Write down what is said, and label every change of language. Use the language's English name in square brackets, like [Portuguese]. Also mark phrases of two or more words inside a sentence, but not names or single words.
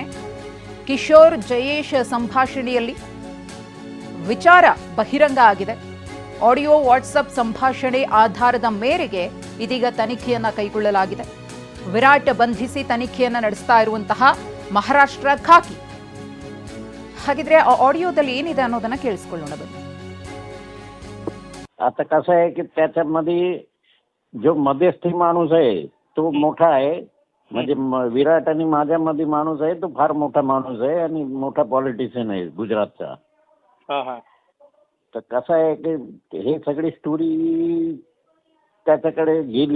[Kannada] ಕಿಶೋರ್ ಜಯೇಶ್ ಸಂಭಾಷಣೆಯಲ್ಲಿ ವಿಚಾರ ಬಹಿರಂಗ ಆಗಿದೆ. ಆಡಿಯೋ ವಾಟ್ಸಪ್ ಸಂಭಾಷಣೆ ಆಧಾರದ ಮೇರೆಗೆ ಇದೀಗ ತನಿಖೆಯನ್ನ ಕೈಗೊಳ್ಳಲಾಗಿದೆ. ವಿರಾಟ್ ಬಂಧಿಸಿ ತನಿಖೆಯನ್ನ ನಡೆಸ್ತಾ ಇರುವಂತಹ ಮಹಾರಾಷ್ಟ್ರ ಖಾಕಿ. ಹಾಗಿದ್ರೆ ಆ ಆडिओದಲ್ಲಿ ಏನಿದೆ ಅನ್ನೋದನ್ನ ಕೇಳಿಸ್ಕೊಳ್ಳೋಣ ಬನ್ನಿ. [Marathi] आता कसं आहे की त्याच्यामध्ये जो मध्यस्थी माणूस आहे तो मोठा आहे. म्हणजे विराट आणि माझ्यामध्ये माणूस आहे तो फार मोठा माणूस आहे आणि मोठा पॉलिटिशियन आहे गुजरातचा. तर कसं आहे की हे सगळी स्टोरी त्याच्याकडे गेली.